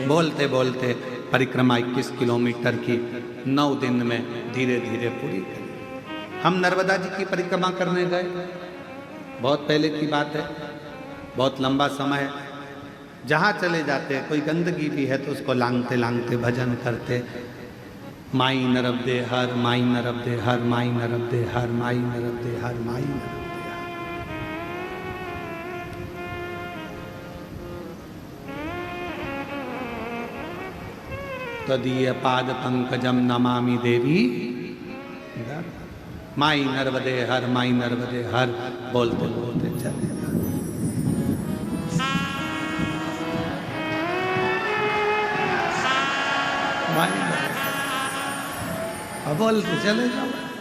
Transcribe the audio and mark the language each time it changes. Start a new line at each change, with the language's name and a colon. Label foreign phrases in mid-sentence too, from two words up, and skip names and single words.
Hindi: बोलते बोलते परिक्रमा 21 किलोमीटर की 9 दिन में धीरे धीरे पूरी करी। हम नर्मदा जी की परिक्रमा करने गए, बहुत पहले की बात है, बहुत लंबा समय है। जहाँ चले जाते कोई गंदगी भी है तो उसको लांघते लांघते भजन करते, माई नरब दे हर, माई नरब दे हर, माई नरब दे हर, माई नरब दे हर, माई नरब दे हर।
Sanskrit: तदीय पाद पंकजम नमामि देवी,
Hindi: माई नर्मदे हर, माई नर्मदे हर, बोलते बोलते चले। बोलते चले जाओ।